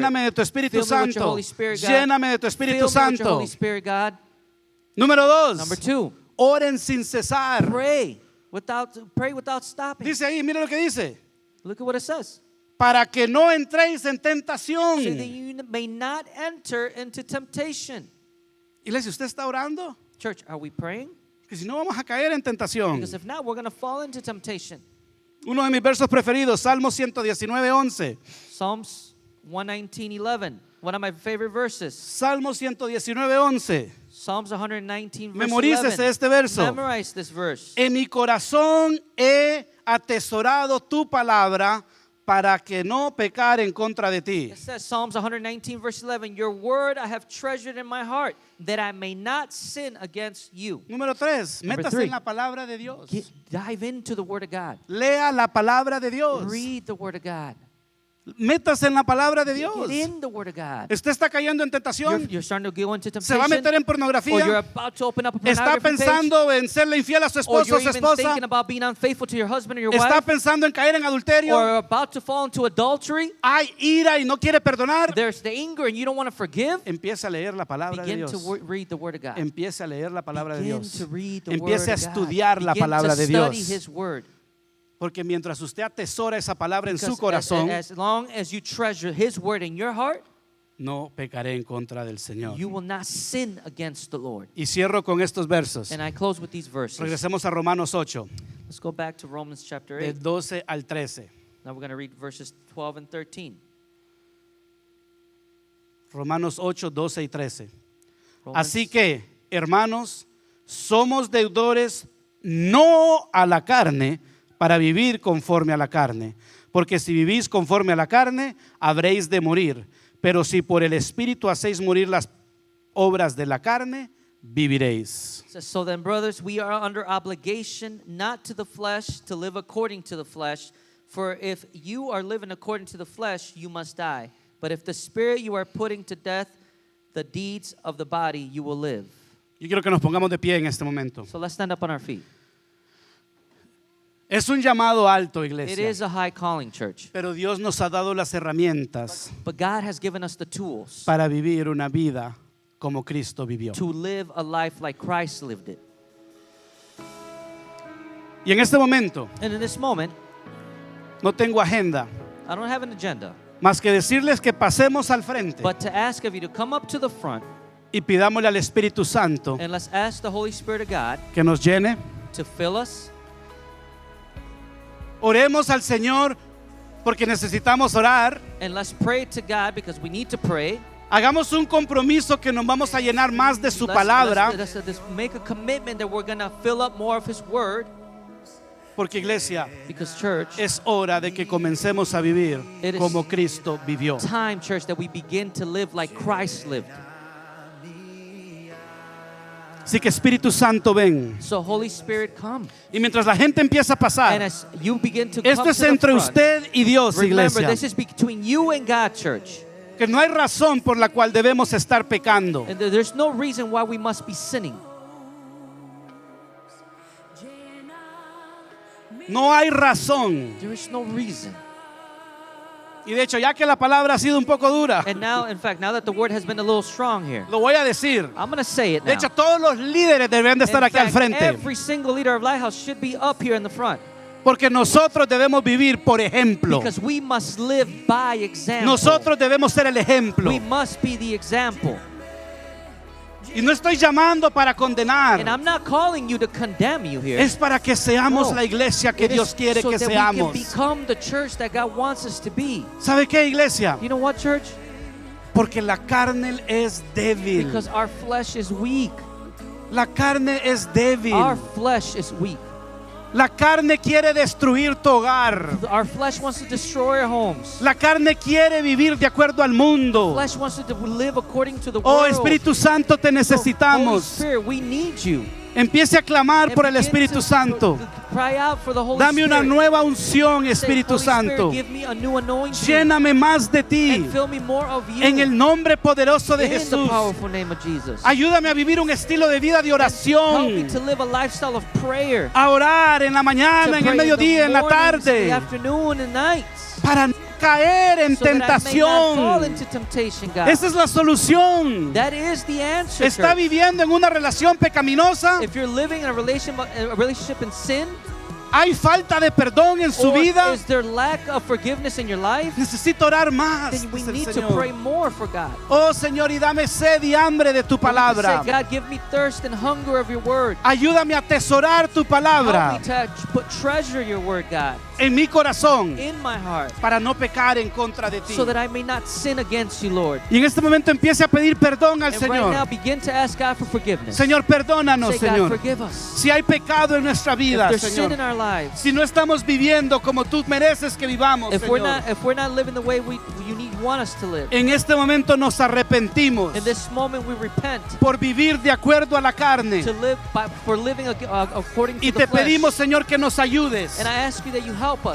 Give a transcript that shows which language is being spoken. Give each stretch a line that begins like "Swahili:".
Spanish: Lléname de tu Espíritu
English: Fill me with your
Spanish: Santo.
English: Holy Spirit, God.
Spanish: Lléname de tu Espíritu
English: Fill me with your
Spanish: Santo.
English: Holy Spirit, God.
Spanish: Número 2,
English: Number 2,
Spanish: oren sin cesar.
English: pray without stopping.
Spanish: Dice ahí, mire lo que dice.
English: Look at what it says.
Spanish: Para que no entréis en tentación.
English: So that you may not enter into temptation.
Spanish: Iglesia, ¿usted está orando?
English: Church, are we praying?
Spanish: Que si no vamos a caer en tentación.
English: Because if not, we're going to fall into temptation.
Spanish: Uno de mis versos preferidos, Salmo 119:11.
English: Psalms 119:11, one of my favorite verses.
Spanish: Salmo 119:11.
English: Psalms 119 verse
Spanish: Memorícese
English: 11.
Spanish: este verso.
English: Memorize this verse.
Spanish: En mi corazón he atesorado tu palabra para que no pecar en contra de ti.
English: It says, Psalms 119 verse 11, your word I have treasured in my heart, that I may not sin against you.
Spanish: Número 3,
English: Number
Spanish: métase
English: 3.
Spanish: en la palabra de Dios.
English: Dive into the word of God.
Spanish: Lea la palabra de Dios.
English: Read the word of God.
Spanish: Métase en la palabra de Dios.
English: Get in the word of God.
Spanish: Usted está cayendo en tentación.
English: You're starting to go into
Spanish: Se va a meter
English: temptation, or you're
Spanish: pornografía.
English: about to open up a
Spanish: Está
English: pornography page,
Spanish: pensando en serle infiel a su
English: or
Spanish: esposo o
English: you're
Spanish: su
English: even
Spanish: esposa.
English: thinking about being unfaithful to your husband or your
Spanish: Está
English: wife,
Spanish: pensando en caer en adulterio.
English: or about to fall into adultery.
Spanish: Hay ira y no quiere perdonar.
English: There's the anger and you don't want to forgive.
Spanish: Empieza a leer la palabra de
English: Begin
Spanish: Dios.
English: to read the word of God.
Spanish: Empiece a leer la palabra de
English: Begin
Spanish: Dios.
English: to read the
Spanish: Empiece a
English: word of God.
Spanish: estudiar la
English: Begin
Spanish: palabra
English: to
Spanish: de
English: study
Spanish: Dios.
English: His word.
Spanish: Porque mientras usted atesora esa palabra en su
English: Because
Spanish: corazón,
English: as long as you treasure His word in your heart,
Spanish: no pecaré en contra del Señor.
English: you will not sin against the Lord.
Spanish: Y cierro con estos versos.
English: And I close with these verses.
Spanish: Regresemos a Romanos 8,
English: Let's go back to Romans chapter
Spanish: del
English: 8.
Spanish: 12 al 13.
English: Now we're going to read verses 12 and 13.
Spanish: Romanos 8, 12 y 13.
English: Romans-
Spanish: Así que, hermanos, somos deudores no a la carne para vivir conforme a la carne. Porque si vivís conforme a la carne, habréis de morir. Pero si por el Espíritu hacéis morir las obras de la carne, viviréis.
English: It says, so then, brothers, we are under obligation not to the flesh to live according to the flesh. For if you are living according to the flesh, you must die. But if the Spirit you are putting to death, the deeds of the body, you will live.
Spanish: Yo quiero que nos pongamos de pie en este momento.
English: So let's stand up on our feet.
Spanish: Es un llamado alto,
English: It
Spanish: iglesia.
English: is a high calling, church.
Spanish: Pero Dios nos ha dado las herramientas
English: But God has given us the tools
Spanish: para vivir una vida como Cristo vivió.
English: to live a life like Christ lived it.
Spanish: Y en este momento
English: And in this moment,
Spanish: no tengo agenda,
English: I don't have an agenda,
Spanish: más que decirles que pasemos al frente
English: but to ask of you to come up to the front
Spanish: y pidámosle al Espíritu Santo
English: and let's ask the Holy Spirit of God
Spanish: que nos llene.
English: to fill us.
Spanish: Oremos al Señor porque necesitamos orar.
English: And let's pray to God because we need to pray.
Spanish: Hagamos un compromiso que nos vamos a llenar más de su
English: Let's
Spanish: palabra,
English: make a commitment that we're going to fill up more of His Word.
Spanish: porque iglesia,
English: Because, church,
Spanish: es hora de que comencemos a vivir
English: It is
Spanish: como Cristo vivió.
English: time, church, that we begin to live like Christ lived.
Spanish: Así que Espíritu Santo, ven.
English: So, Holy Spirit, come.
Spanish: Y mientras la gente empieza a
English: And
Spanish: pasar,
English: as you begin to come
Spanish: esto
English: to
Spanish: es
English: the
Spanish: entre
English: front,
Spanish: usted y Dios,
English: remember,
Spanish: iglesia.
English: this is between you and God, church.
Spanish: Que no hay razón por la cual debemos estar pecando.
English: And there's no reason why we must be sinning.
Spanish: No hay razón.
English: There is no reason.
Spanish: Y de hecho, ya que la palabra ha sido un poco dura,
English: And now, in fact, now that the word has been a little strong here,
Spanish: lo voy a decir.
English: I'm going to say it
Spanish: De
English: now.
Spanish: hecho, todos los líderes deberían de estar
English: In
Spanish: aquí al
English: fact,
Spanish: frente.
English: every single leader of Lighthouse should be up here in the front.
Spanish: Porque nosotros debemos vivir por ejemplo.
English: Because we must live by example.
Spanish: Nosotros debemos ser el ejemplo.
English: We must be the example.
Spanish: Y no estoy llamando para
English: And
Spanish: condenar.
English: I'm not calling you to condemn you here.
Spanish: Es para que seamos
English: No.
Spanish: la iglesia que
English: It is
Spanish: Dios quiere
English: so
Spanish: que
English: that we can
Spanish: seamos.
English: become the church that God wants us to be.
Spanish: ¿Sabe qué, iglesia?
English: You know what, church?
Spanish: Porque la carne es débil.
English: Because our flesh is weak.
Spanish: La carne es débil.
English: Our flesh is weak.
Spanish: La carne quiere destruir tu hogar.
English: Our flesh wants to destroy our homes.
Spanish: La carne quiere vivir de acuerdo al mundo.
English: Flesh wants to live according to the Oh, world.
Spanish: Espíritu Santo, te
English: So, Holy
Spanish: necesitamos.
English: Spirit, we need you.
Spanish: Empiece a clamar
English: And
Spanish: por el
English: begin
Spanish: Espíritu
English: to
Spanish: Santo.
English: Cry out for the Holy
Spanish: Dame una
English: Spirit.
Spanish: nueva unción,
English: Say,
Spanish: Espíritu
English: Holy Spirit,
Spanish: Santo.
English: give me a new anointing.
Spanish: Lléname más de ti.
English: And fill me more of you.
Spanish: En el nombre poderoso de
English: in the
Spanish: Jesús.
English: powerful name of Jesus.
Spanish: Ayúdame a vivir un estilo de vida de
English: Help me
Spanish: oración.
English: to live a lifestyle of prayer.
Spanish: A orar en la
English: To
Spanish: mañana, en el
English: pray
Spanish: mediodía, en
English: in the
Spanish: la
English: mornings, in the
Spanish: tarde.
English: afternoon, and nights.
Spanish: Para no caer en
English: So that I may not fall
Spanish: tentación.
English: into temptation, God.
Spanish: Esa es la solución.
English: That is the answer,
Spanish: ¿Está
English: church.
Spanish: viviendo en una relación pecaminosa?
English: If you're living in a relationship in sin,
Spanish: ¿Hay falta de perdón en su
English: or
Spanish: vida?
English: is there lack of forgiveness in your life,
Spanish: Necesito orar más,
English: then we
Spanish: dice el
English: need to pray
Spanish: Señor.
English: more for God.
Spanish: Oh Señor, y dame sed y hambre de tu
English: We need to
Spanish: palabra.
English: say, God, give me thirst and hunger of your word.
Spanish: Ayúdame a atesorar tu
English: Help
Spanish: palabra
English: me to put treasure your word, God,
Spanish: en mi corazón
English: in my heart,
Spanish: para no pecar en contra de ti.
English: so that I may not sin against you, Lord.
Spanish: Y en este momento empiece a pedir perdón al
English: And right now,
Spanish: Señor.
English: begin to ask God for forgiveness.
Spanish: Señor, perdónanos,
English: Say, God,
Spanish: Señor.
English: forgive us.
Spanish: Si hay pecado en nuestra
English: If
Spanish: vida,
English: there's sin
Spanish: Señor.
English: in our lives,
Spanish: Si no estamos viviendo como tú mereces que vivamos,
English: if we're
Spanish: Señor.
English: not living the way want us to live,
Spanish: En este momento nos arrepentimos
English: in this moment we repent
Spanish: por vivir de acuerdo a la carne.
English: for living according to
Spanish: Y
English: the
Spanish: te
English: flesh.
Spanish: pedimos, Señor, que nos ayudes.
English: And I ask you that you help us.